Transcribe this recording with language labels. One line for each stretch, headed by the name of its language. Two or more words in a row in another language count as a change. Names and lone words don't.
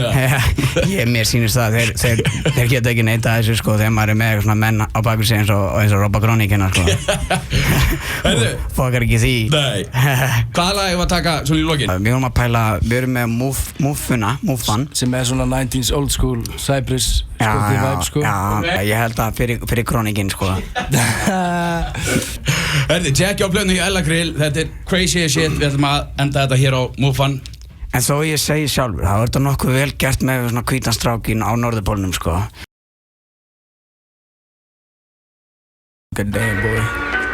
Icelandic: Mér sýnist það, þeir geta ekki neita þessu sko, þegar maður er með svona menn á baku sig eins og Robba Gróni kennar sko. Fokkar ekki því. Nei. Hvaða lag hefur að taka svona í lokin? Við vorum að pæla, við erum með Muffan sem er svona
English: 90s old school Cypress vibe
Icelandic: sko. Já, ég held að fyrir Krónikinn sko. Herði, tjekkja á plötuna í Elli Grill, þetta er
English: crazy as shit,
Icelandic: við ætlum að enda þetta hér á Muffan. En þó ég segi sjálfur, það var þetta nokkuð vel gert með svona hvítan strákinn á norðurpólnum sko.
English: Good day, boy.